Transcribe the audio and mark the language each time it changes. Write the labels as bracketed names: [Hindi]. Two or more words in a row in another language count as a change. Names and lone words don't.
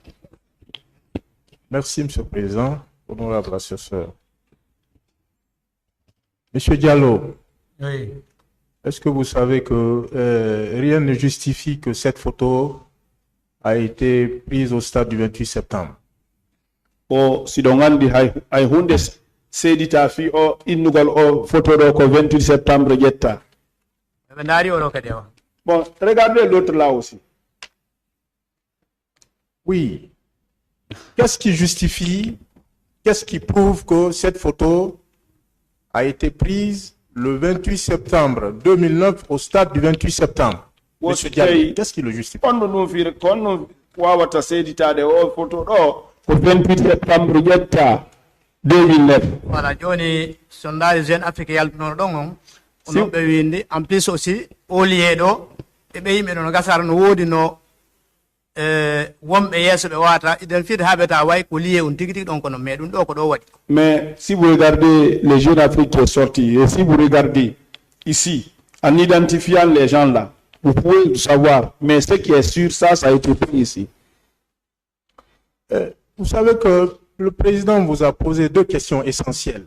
[French] Merci, Monsieur le Président. Honorable assesseur. Monsieur Diallo, oui est-ce que vous savez que rien ne justifie que cette photo a été prise au stade du 28 septembre. [Fula] O siɗo gandi hay hunde seedita fi o innugol o photo ɗo ko 28 septembre ƴetta. ɓe ndaari oɗo kadi o. [French] Bon, regardez l'autre là aussi. Oui. Qu'est-ce qui justifie, qu'est-ce qui prouve que cette photo a été prise le 28 septembre 2009 au stade du 28 septembre? Monsieur Diallo, qu'est-ce qui le justifie? [Fula] Kono ɗum fiiri kono wawata seeditade o photo ɗo ko 28 septembre ƴetta 2009. Voilà, joni sondage Jeune Afrique yaltunoɗo ɗon on onon ɓe windi [French] en plus aussi [Fula] o liye ɗo ɓe yimɓe ɗo no gasara no woodi no wonɓe yeeso ɓe wata identifié ha ɓeta way ko lié on tigi tigi ɗon kono mais ɗum ɗo ko ɗo waɗi. [French] Mais si vous regardez les Jeunes Afrique qui est sorti, et si vous regardez ici, en identifiant les gens là, vous pouvez savoir, mais ce qui est sûr, ça a été pris ici. Vous savez que le président vous a posé deux questions essentielles.